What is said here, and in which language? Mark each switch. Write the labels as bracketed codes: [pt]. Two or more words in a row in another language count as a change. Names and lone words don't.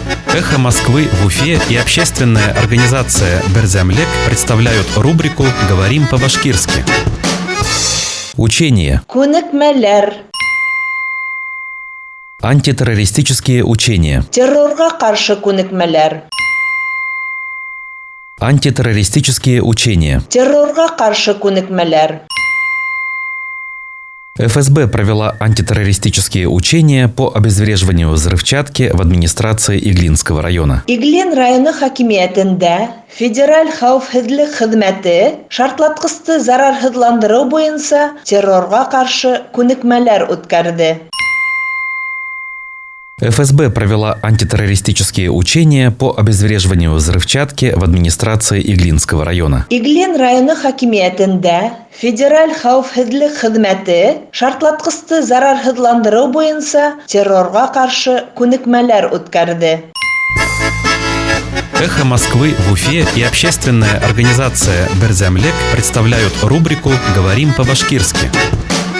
[ru] «Эхо Москвы» в Уфе и общественная организация «Берзямлек» представляют рубрику «Говорим по-башкирски». Учения. [ba] Күнекмәләр. [ru] Антитеррористические учения. [ba] Террорга каршы күнекмәләр. [ru] Антитеррористические учения. [ba] Террорга каршы күнекмәләр. [ru] ФСБ провела антитеррористические учения по обезвреживанию взрывчатки в администрации Иглинского района. [ba] Иглин районы хакимиятендә федераль хәвефһезлек хезмәте шартлаткычты зарарсызландыру буенча террорга каршы күнекмәләр үткәрде. [ru] ФСБ провела антитеррористические учения по обезвреживанию взрывчатки в администрации Иглинского района. [ba] Иглин районы хакимиятендә федераль хәвефһезлек хезмәте шартлаткычты зарарсызландыру буенча террорга каршы күнекмәләр үткәрде. [ru] «Эхо Москвы» в Уфе и общественная организация «Берзямлек» представляют рубрику «Говорим по-башкирски».